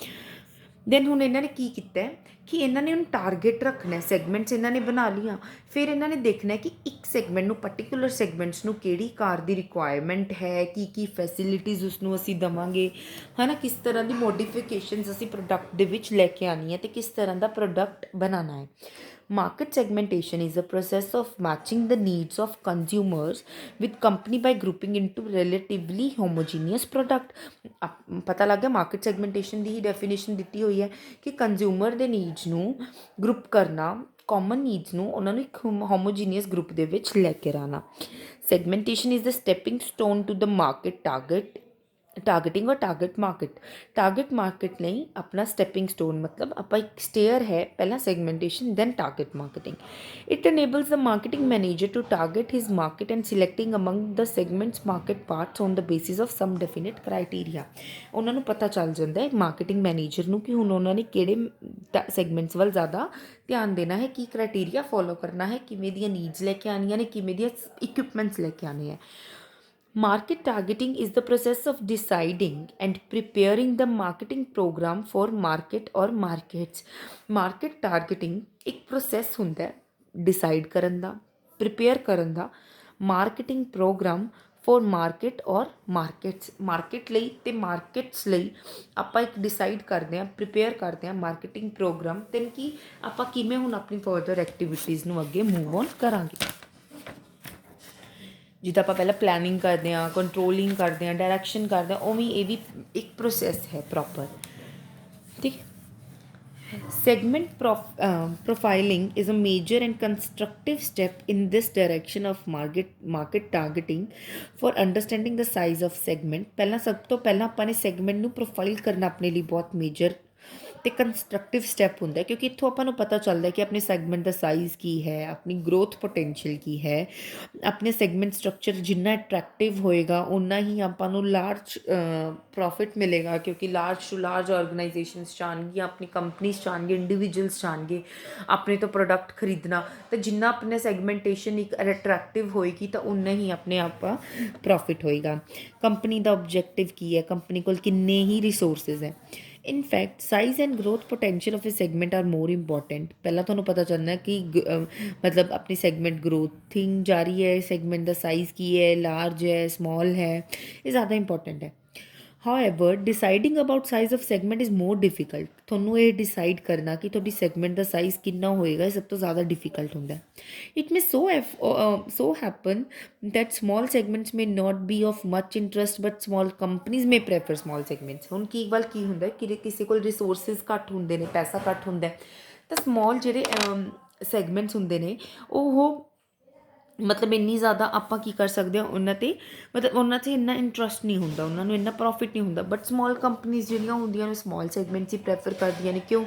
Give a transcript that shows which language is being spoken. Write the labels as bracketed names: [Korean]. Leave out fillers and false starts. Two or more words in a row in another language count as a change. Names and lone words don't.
[Punjabi] ਦੈਨ ਹੁਣ ਇਹਨਾਂ ਨੇ ਕੀ ਕੀਤਾ ਕਿ ਇਹਨਾਂ ਨੇ ਹੁਣ ਟਾਰਗੇਟ ਰੱਖਣਾ ਸੈਗਮੈਂਟਸ ਇਹਨਾਂ ਨੇ ਬਣਾ ਲਈਆਂ ਫਿਰ ਇਹਨਾਂ ਨੇ ਦੇਖਣਾ ਕਿ ਇੱਕ ਸੈਗਮੈਂਟ ਨੂੰ [English] particular segments [Punjabi] ਨੂੰ ਕਿਹੜੀ ਕਾਰ ਦੀ ਰਿਕੁਆਇਰਮੈਂਟ ਹੈ ਕੀ ਫੈਸਿਲਿਟੀਜ਼ ਉਸ ਨੂੰ ਅਸੀਂ ਦੇਵਾਂਗੇ ਹੈ ਨਾ ਕਿਸ ਤਰ੍ਹਾਂ ਦੀ ਮੋਡੀਫਿਕੇਸ਼ਨਸ ਅਸੀਂ ਪ੍ਰੋਡਕਟ ਦੇ ਵਿੱਚ ਲੈ ਕੇ ਆਉਣੀ ਹੈ ਅਤੇ ਕਿਸ ਤਰ੍ਹਾਂ ਦਾ ਪ੍ਰੋਡਕਟ ਬਣਾਉਣਾ ਹੈ [English] Market segmentation is the process of matching the needs of consumers with company by grouping into relatively homogeneous product. [Punjabi] ਪਤਾ ਲੱਗ ਗਿਆ [English] market segmentation [Punjabi] ਦੀ ਹੀ ਡੈਫੀਨੇਸ਼ਨ ਦਿੱਤੀ ਹੋਈ ਹੈ ਕਿ ਕੰਜ਼ਿਊਮਰ ਦੇ ਨੀਡਸ ਨੂੰ ਗਰੁੱਪ ਕਰਨਾ, [English] common needs [Punjabi] ਨੂੰ ਉਹਨਾਂ ਨੂੰ ਇੱਕ [English] homogeneous group [Punjabi] ਦੇ ਵਿੱਚ ਲੈ ਕੇ ਆਉਣਾ। [English] segmentation is the stepping stone to the market targeting और target market [Hindi] नहीं अपना [English] stepping stone [Hindi] मतलब आप एक [English] स्टेयर [Hindi] है पहला [English] segmentation then target marketing. इट enables the marketing manager to target his market and selecting among the segments market parts on the basis of some definite criteria। [Punjabi] ਉਹਨਾਂ ਨੂੰ ਪਤਾ ਚੱਲ ਜਾਂਦਾ ਹੈ [English] marketing manager [Punjabi] ਨੂੰ ਕਿ ਹੁਣ ਉਹਨਾਂ ਨੇ ਕਿਹੜੇ ਸੈਗਮੈਂਟਸ ਵੱਲ ਜ਼ਿਆਦਾ ਧਿਆਨ ਦੇਣਾ ਹੈ, ਕੀ [English] criteria follow [Punjabi] ਕਰਨਾ ਹੈ, ਕਿਵੇਂ ਦੀਆਂ ਨੀਡਸ ਲੈ ਕੇ ਆਉਣੀਆਂ ਨੇ, ਕਿਵੇਂ ਦੀਆਂ ਇਕਵਿਪਮੈਂਟਸ ਲੈ ਕੇ ਆਉਣੇ ਹੈ। [English] Market targeting is the process of deciding and preparing the marketing program for market or markets। Market targeting [Punjabi] ਇੱਕ process ਹੁੰਦਾ ਹੈ decide ਕਰਨ ਦਾ, prepare ਕਰਨ ਦਾ, [English] marketing program for market or markets। [Punjabi] market ਲਈ ਤੇ markets ਲਈ ਆਪਾਂ ਇੱਕ decide ਕਰਦੇ ਹਾਂ, prepare ਕਰਦੇ ਹਾਂ [English] marketing program [Punjabi] ਤੇ ਕਿ ਆਪਾਂ ਕਿਵੇਂ ਹੁਣ ਆਪਣੀ [English] further activities [Punjabi] ਨੂੰ ਅੱਗੇ [English] move on [Punjabi] ਕਰਾਂਗੇ। ਜਿੱਦਾਂ ਆਪਾਂ ਪਹਿਲਾਂ ਪਲੈਨਿੰਗ ਕਰਦੇ ਹਾਂ, ਕੰਟਰੋਲਿੰਗ ਕਰਦੇ ਹਾਂ, ਡਾਇਰੈਕਸ਼ਨ ਕਰਦੇ ਹਾਂ, ਉਵੇਂ ਇਹ ਵੀ ਇੱਕ ਪ੍ਰੋਸੈਸ ਹੈ ਪ੍ਰੋਪਰ, ਠੀਕ। [English] Segment profiling is a major and constructive step in this direction of market targeting for understanding the size of segment। [Punjabi] ਪਹਿਲਾਂ ਸਭ ਤੋਂ ਪਹਿਲਾਂ ਆਪਾਂ ਨੇ ਸੈਗਮੈਂਟ ਨੂੰ ਪ੍ਰੋਫਾਈਲ ਕਰਨਾ ਆਪਣੇ ਲਈ ਬਹੁਤ ਮੇਜਰ ਤੇ [English] constructive step [Punjabi] ਹੁੰਦਾ ਹੈ ਕਿਉਂਕਿ ਇੱਥੋਂ ਆਪਾਂ ਨੂੰ ਪਤਾ ਚੱਲਦਾ ਕਿ ਆਪਣੇ ਸੈਗਮੈਂਟ ਦਾ ਸਾਈਜ਼ ਕੀ ਹੈ, ਆਪਣੀ [English] growth potential [Punjabi] ਕੀ ਹੈ। ਆਪਣੇ [English] segment structure [Punjabi] ਜਿੰਨਾ ਅਟਰੈਕਟਿਵ ਹੋਏਗਾ ਉਨਾ ਹੀ ਆਪਾਂ ਨੂੰ [English] large profit [Punjabi] ਮਿਲੇਗਾ ਕਿਉਂਕਿ [English] large to large organisations [Punjabi] ਚਾਹਣਗੀਆਂ, ਆਪਣੀ ਕੰਪਨੀਜ਼ ਚਾਹਣਗੇ, ਇੰਡੀਵਿਜੂਅਲਸ ਚਾਹਣਗੇ ਆਪਣੇ ਤੋਂ ਪ੍ਰੋਡਕਟ ਖਰੀਦਣਾ। ਤਾਂ ਜਿੰਨਾ ਆਪਣੇ ਸੈਗਮੈਂਟੇਸ਼ਨ ਇੱਕ ਅਟਰੈਕਟਿਵ ਹੋਏਗੀ ਤਾਂ ਉਨਾ ਹੀ ਆਪਣੇ ਆਪ ਪ੍ਰੋਫਿਟ ਹੋਏਗਾ। ਕੰਪਨੀ ਦਾ ਓਬਜੈਕਟਿਵ ਕੀ ਹੈ, ਕੰਪਨੀ ਕੋਲ ਕਿੰਨੇ ਹੀ ਰਿਸੋਰਸਿਸ ਹੈ। [English] In fact, size and growth potential of a segment are more important। [Punjabi] ਪਹਿਲਾਂ ਤੁਹਾਨੂੰ ਪਤਾ ਚੱਲਣਾ ਕਿ ਮਤਲਬ ਆਪਣੀ [English] segment growthing [Punjabi] ਜਾ ਰਹੀ ਹੈ, ਸੈਗਮੈਂਟ ਦਾ ਸਾਈਜ਼ ਕੀ ਹੈ, ਲਾਰਜ ਹੈ, ਸਮੋਲ ਹੈ, ਇਹ ਜ਼ਿਆਦਾ ਇੰਪੋਰਟੈਂਟ ਹੈ। [English] However, deciding about size of segment is more difficult। [Punjabi] ਤੁਹਾਨੂੰ ਇਹ ਡਿਸਾਈਡ ਕਰਨਾ ਕਿ ਤੁਹਾਡੀ ਸੈਗਮੈਂਟ ਦਾ ਸਾਈਜ਼ ਕਿੰਨਾ ਹੋਏਗਾ ਇਹ ਸਭ ਤੋਂ ਜ਼ਿਆਦਾ ਡਿਫਿਕਲਟ ਹੁੰਦਾ। [English] It may so happen that small segments may not be of much interest but small companies may prefer small segments। [Punjabi] ਹੁਣ ਕੀ ਵੱਲ ਕੀ ਹੁੰਦਾ ਕਿ ਕਿਸੇ ਕੋਲ ਰਿਸੋਰਸਿਸ ਘੱਟ ਹੁੰਦੇ ਨੇ, ਪੈਸਾ ਘੱਟ ਹੁੰਦਾ ਤਾਂ ਸਮੋਲ ਜਿਹੜੇ ਸੈਗਮੈਂਟਸ ਹੁੰਦੇ ਨੇ ਉਹ ਮਤਲਬ ਇੰਨੀ ਜ਼ਿਆਦਾ ਆਪਾਂ ਕੀ ਕਰ ਸਕਦੇ ਹਾਂ ਉਹਨਾਂ 'ਤੇ ਮਤਲਬ ਉਹਨਾਂ 'ਚ ਇੰਨਾ ਇੰਟਰਸਟ ਨਹੀਂ ਹੁੰਦਾ, ਉਹਨਾਂ ਨੂੰ ਇੰਨਾ ਪ੍ਰੋਫਿਟ ਨਹੀਂ ਹੁੰਦਾ। ਬਟ [English] small companies [Punjabi] ਜਿਹੜੀਆਂ ਹੁੰਦੀਆਂ ਨੇ [English] small segments [Punjabi] ਹੀ ਪ੍ਰੈਫਰ ਕਰਦੀਆਂ ਨੇ ਕਿਉਂ?